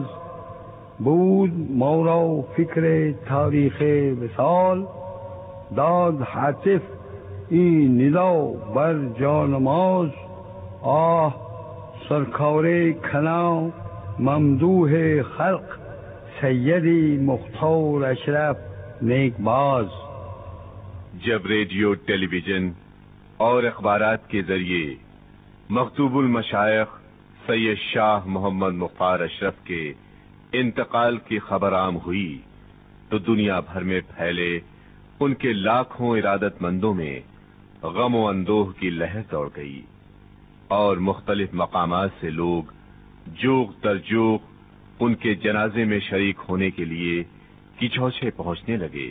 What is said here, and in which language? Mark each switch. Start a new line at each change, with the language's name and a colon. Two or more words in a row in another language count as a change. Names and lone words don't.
Persian: بود ما را فکر تاریخ وصال، داد حتف این ندا بر جانماز. آه سرکار کنا ممدوح خلق، سیدی مختار اشرف نیک باز.
Urdu: جب ریڈیو، ٹیلی ویژن اور اخبارات کے ذریعے مخدوم المشائخ سید شاہ محمد مختار اشرف کے انتقال کی خبر عام ہوئی تو دنیا بھر میں پھیلے ان کے لاکھوں ارادت مندوں میں غم و اندوہ کی لہر دوڑ گئی اور مختلف مقامات سے لوگ جوق در جوق ان کے جنازے میں شریک ہونے کے لیے کچھوچھے پہنچنے لگے۔